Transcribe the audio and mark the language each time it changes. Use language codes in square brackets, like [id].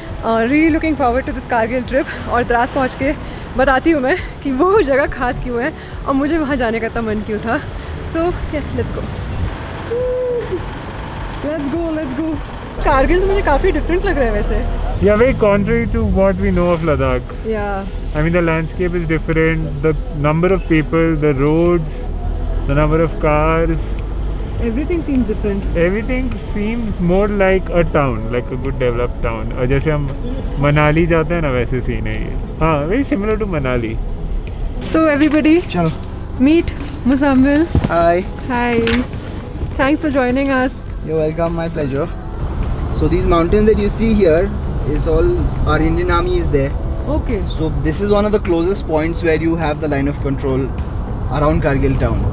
[en] Really looking forward to this Kargil trip. [hi] और द्रास पहुँच के बताती हूँ मैं कि वो जगह खास क्यों है और मुझे वहाँ जाने का इतना मन क्यों था। [en] So yes, let's go. Let's go. [hi] Kargil तो मुझे काफ़ी डिफरेंट लग रहा है वैसे। [en] Yeah, very contrary to what we know of Ladakh. Yeah. I mean, the landscape is different. The number of people, the roads, the number of cars. Everything seems different. Everything seems more like a town, like a good developed town. [hi] और जैसे हम मनाली जाते हैं ना, वैसे scene है ये। [en] हाँ, very similar to Manali. So everybody, [hi] चलो, [en] meet Muzammil. hi. Hi. Thanks for joining us. You're welcome. My pleasure. So these mountains that you see here is all our Indian Army is there. Okay. So this is one of the closest points where you have the line of control around Kargil town.